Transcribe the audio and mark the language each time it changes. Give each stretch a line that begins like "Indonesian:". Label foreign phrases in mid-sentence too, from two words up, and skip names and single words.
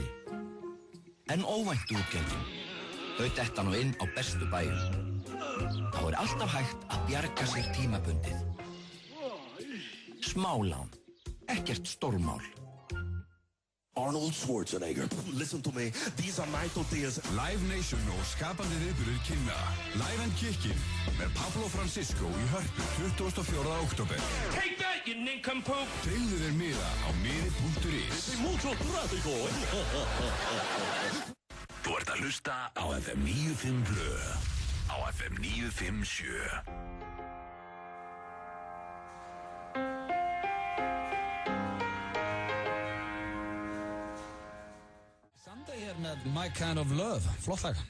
Icelandic: En óvæntu útgjöldin? Þau detta nú inn á bestu bæjum. Þá er alltaf hægt að bjarga sér tímabundið. Smálán. Ekkert stórmál.
English: Arnold Schwarzenegger, listen to me, these are my tortillas.
Icelandic: Live Nation og skapandi viðburður kynna Live and Kickin með Pablo Francisco í Hörpu 24. október.
English: Take that, you nincompoop!
Icelandic: Tryggðu þér miða á miði.is. Þú ert að hlusta á FM 95 Blö, á FM 957. Með My Kind of Love, flott lag.